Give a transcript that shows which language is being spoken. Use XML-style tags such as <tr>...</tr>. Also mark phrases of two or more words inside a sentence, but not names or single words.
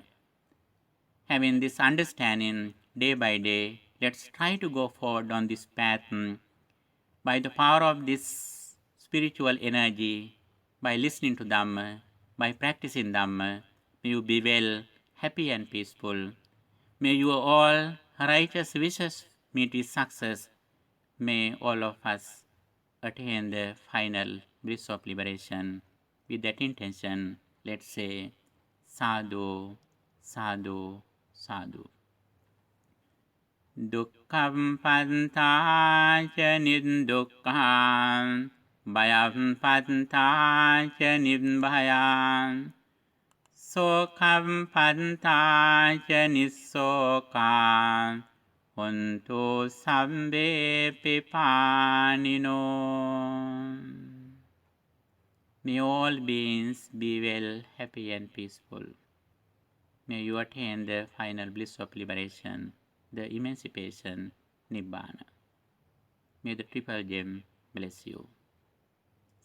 <en>Having this understanding day by day, let's try to go forward on this path by the power of this spiritual energy, by listening to Dhamma, by practicing Dhamma. May you be well, happy and peaceful. May your all righteous wishes meet with success. May all of us attain the final bliss of liberation. With that intention, let's say</en> <pi>Sadhu, Sadhu, Sadhu. Dukkhaṃ pantāca niddukkhaṃ Bhayaṃ pantāca nibhayāṃ Sokhaṃ pantāca nissokhaṃ Hontu sabbe pipānino.</pi> <en>May all beings be well, happy and peaceful. May you attain the final bliss of liberation, the emancipation, Nibbana. May the Triple Gem bless you.</en>